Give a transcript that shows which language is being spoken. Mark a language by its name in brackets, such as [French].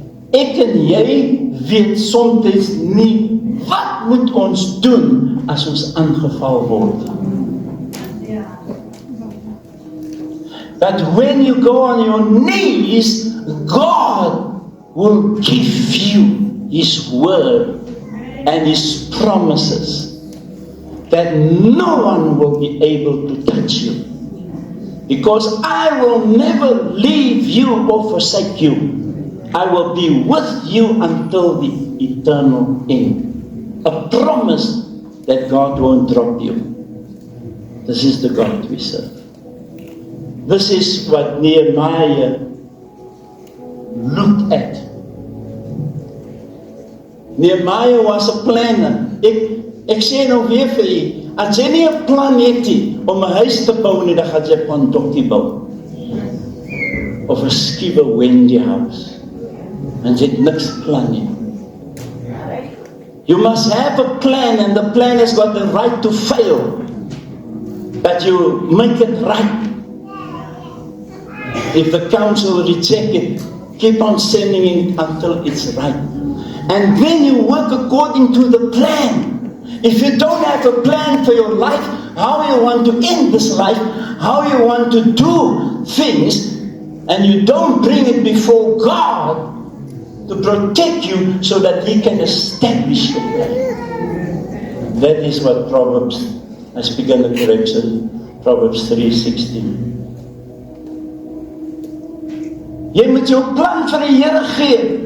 [Afrikaans] Ek en jy weet soms nie wat moet ons doen as ons aangeval word. [English] But when you go on your knees, God will give you His word and His promises that no one will be able to touch you. Because I will never leave you or forsake you. I will be with you until the eternal end. A promise that God won't drop you. This is the God we serve. This is what Nehemiah looked at. Nehemiah was a planner. [Afrikaans] Ek sê nou weer vir u, as jy nie 'n plan het om 'n huis te bou nie, dan gaan jy 'n pandokkie bou. Of 'n skiewe Wendy house. En jy het niks plan nie. [English] You must have a plan, and the plan has got the right to fail. But you make it right. If the council reject it, keep on sending it until it's right. And then you work according to the plan. If you don't have a plan for your life, how you want to end this life, how you want to do things, and you don't bring it before God to protect you so that He can establish your plan. That is what Proverbs, I speak in the correction, Proverbs 3:16. [Afrikaans] Jy moet jou plan vir die Here gee.